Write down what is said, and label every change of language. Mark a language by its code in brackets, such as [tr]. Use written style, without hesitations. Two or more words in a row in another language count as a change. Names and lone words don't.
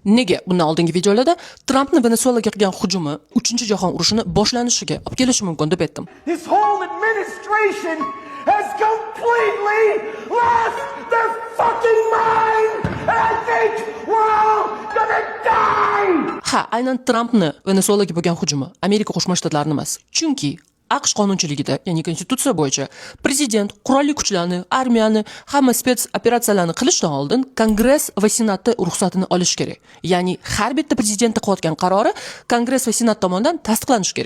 [uz] Nega bundan oldingi videolarda Trampning Venesuelaga qilgan hujumi 3-jahon urushini boshlanishiga olib kelishi mumkin deb aytdim. [en] This whole administration has completely lost their fucking mind, and I think we're all gonna die. [uz] Ha, aynan Trampni Venesuelaga bo'lgan hujumi Amerika Qo'shma Shtatlarini emas. Chunki AQSh qonunchiligida, ya'ni konstitutsiya bo'yicha prezident qurolli kuchlarni, armiyani, hamma spets operatsiyalarni qilishdan oldin Kongress va Senatda ruxsatini olish kerak. Ya'ni har bitta prezidentning qilayotgan qarori Kongress va Senat tomonidan tasdiqlanishi kerak.